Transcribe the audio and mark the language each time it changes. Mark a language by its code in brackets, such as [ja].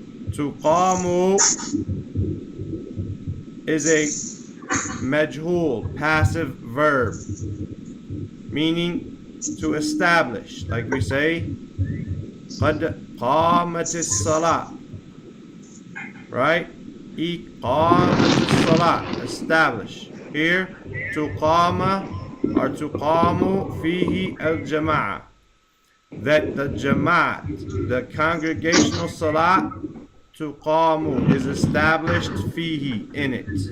[en] Tuqamu is a majhul, passive verb, meaning to establish. Like we say, [ar] قَدْ قَامَتِ الصَّلَاةِ, [en] right? [ar] إِقَامَتِ الصَّلَاةِ, [en] establish. Here, tuqama or tuqamu fihi al-jama'ah, that the jama'at, the congregational salat, tuqamu, is established fihi, in it.